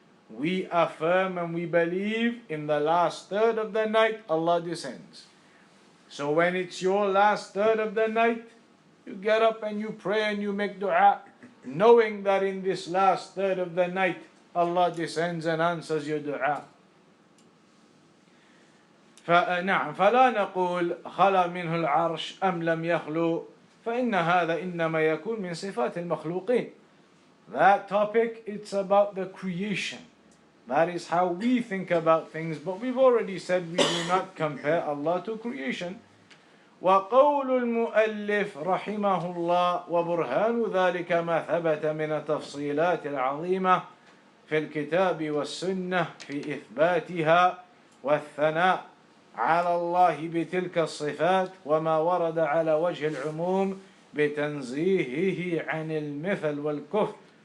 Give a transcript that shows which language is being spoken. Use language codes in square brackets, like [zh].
[en] We affirm and we believe in the last third of the night Allah descends. So when it's your last third of the night, you get up and you pray and you make dua, knowing that in this last third of the night Allah descends and answers your dua. [ar] فنعم فلا نقول خلا منه العرش أم لم يخلو فإن هذا إنما يكون من صفات المخلوقين. [en] That topic, it's about the creation. That is how we think about things, but we've already said we do not compare Allah to creation. [ar] وقول المؤلف رحمه الله وبرهان ذلك ما ثبت من التفصيلات العظيمة في الكتاب والسنة في إثباتها والثناء على الله بتلك الصفات وما ورد على وجه العموم بتنزيهه عن المثل والكفر